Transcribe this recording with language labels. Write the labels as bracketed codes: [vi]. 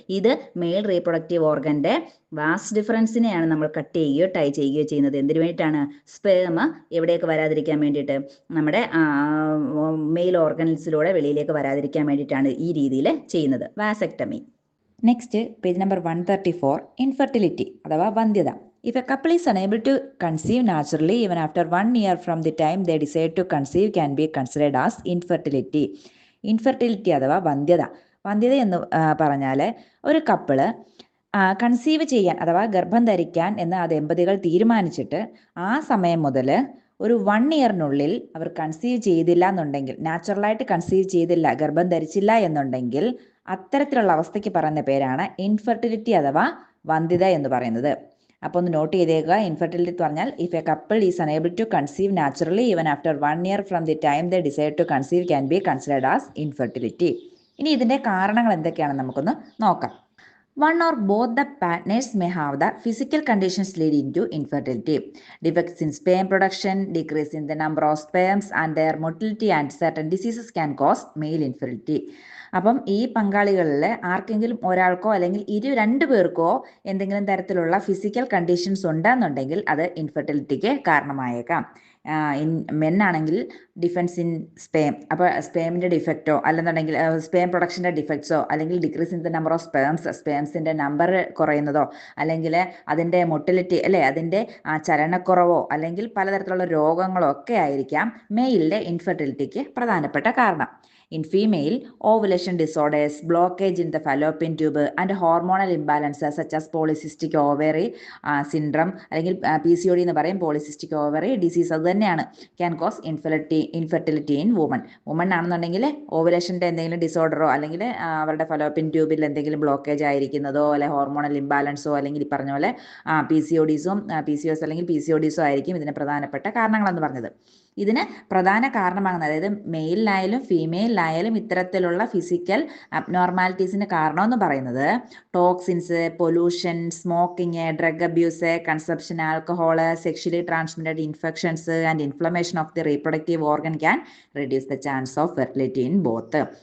[ml] ഇത് mail reproductive ഓർഗൻ്റെ was ഡിഫറൻസിനെയാണ് നമ്മൾ cut ചെയ്യുകയോ ടൈ ചെയ്യുകയോ ചെയ്യുന്നത്. എന്തിനു വേണ്ടിയിട്ടാണ്? സ്പേം എവിടെയൊക്കെ വരാതിരിക്കാൻ വേണ്ടിയിട്ട്, നമ്മുടെ മെയിൽ ഓർഗൻസിലൂടെ വെളിയിലേക്ക് വരാതിരിക്കാൻ വേണ്ടിയിട്ടാണ് ഈ രീതിയിൽ ചെയ്യുന്നത്, vasectomy. Next page number 134, infertility അഥവാ വന്ധ്യത. [en] If a couple is unable to conceive naturally even after 1 year from the time they decide to conceive can be considered as infertility. [ml] Infertility അഥവാ വന്ധ്യത എന്ന് പറഞ്ഞാൽ ഒരു കപ്പിള് കൺസീവ് ചെയ്യാൻ അഥവാ ഗർഭം ധരിക്കാൻ എന്ന് ആ ദമ്പതികൾ തീരുമാനിച്ചിട്ട് ആ സമയം മുതൽ ഒരു 1 ഇയറിനുള്ളിൽ അവർ കൺസീവ് ചെയ്തില്ല എന്നുണ്ടെങ്കിൽ, നാച്ചുറലായിട്ട് കൺസീവ് ചെയ്തില്ല, ഗർഭം ധരിച്ചില്ല എന്നുണ്ടെങ്കിൽ അത്തരത്തിലുള്ള അവസ്ഥയ്ക്ക് പറയുന്ന പേരാണ് ഇൻഫെർട്ടിലിറ്റി അഥവാ വന്ധ്യത എന്ന് പറയുന്നത്. അപ്പോൾ ഒന്ന് നോട്ട് ചെയ്തേക്കുക. [en] infertility [ml] എന്ന് പറഞ്ഞാൽ [en] If a couple is unable to conceive naturally even after 1 year from the time they decide to conceive can be considered as infertility. [ml] ഇനി ഇതിൻ്റെ കാരണങ്ങൾ എന്തൊക്കെയാണെന്ന് നമുക്കൊന്ന് നോക്കാം. [en] One or both the partners may have the physical conditions leading to infertility. Defects in sperm production, decrease in the number of sperms and their motility and certain diseases can cause male infertility. [ml] അപ്പം ഈ പങ്കാളികളിൽ ആർക്കെങ്കിലും ഒരാൾക്കോ അല്ലെങ്കിൽ 2 പേർക്കോ എന്തെങ്കിലും തരത്തിലുള്ള physical conditions ഉണ്ടെന്നുണ്ടെങ്കിൽ അത് ഇൻഫെർട്ടിലിറ്റിക്ക് കാരണമായേക്കാം. മെന്നാണെങ്കിൽ [en] defects in sperm, [ml] അപ്പോൾ സ്പേമിൻ്റെ ഡിഫക്റ്റോ അല്ലെന്നുണ്ടെങ്കിൽ സ്പേം പ്രൊഡക്ഷൻ്റെ ഡിഫക്ട്സോ അല്ലെങ്കിൽ [en] decrease in the number of [ml] സ്പേംസിൻ്റെ number കുറയുന്നതോ അല്ലെങ്കിൽ അതിൻ്റെ മൊട്ടിലിറ്റി അല്ലേ അതിൻ്റെ ചലനക്കുറവോ അല്ലെങ്കിൽ പലതരത്തിലുള്ള രോഗങ്ങളോ ഒക്കെ ആയിരിക്കാം മെയിലിൻ്റെ ഇൻഫെർട്ടിലിറ്റിക്ക് പ്രധാനപ്പെട്ട കാരണം. [en] In female, ovulation disorders, blockage in the fallopian tube and hormonal imbalances such as polycystic ovary syndrome [ml] അല്ലെങ്കിൽ PCOD എന്ന് പറയും, [en] polycystic ovary disease [ml] അത് തന്നെയാണ്, [en] can cause infertility in women. [ml] Woman ആണെന്നുണ്ടെങ്കിൽ ഓവുലേഷൻ്റെ എന്തെങ്കിലും ഡിസോർഡറോ അല്ലെങ്കിൽ അവരുടെ ഫലോപ്പിൻ ട്യൂബിൽ എന്തെങ്കിലും ബ്ലോക്കേജ് ആയിരിക്കുന്നതോ അല്ലെങ്കിൽ ഹോർമോണൽ ഇംബാലൻസോ അല്ലെങ്കിൽ ഈ പറഞ്ഞ പോലെ PCOS അല്ലെങ്കിൽ PCODസോ ആയിരിക്കും ഇതിന് പ്രധാനപ്പെട്ട കാരണങ്ങളെന്ന് പറഞ്ഞത്. ഇതിന് പ്രധാന കാരണമാകുന്നത്, അതായത് മെയിലിനായാലും ഫീമെയിലിനായാലും ഇത്തരത്തിലുള്ള ഫിസിക്കൽ അബ്നോർമാലിറ്റീസിന് കാരണമെന്ന് പറയുന്നത് [en] Toxins, pollution, smoking, drug abuse, consumption alcohol, sexually transmitted infections and inflammation of the reproductive organ can reduce the chance of fertility in both.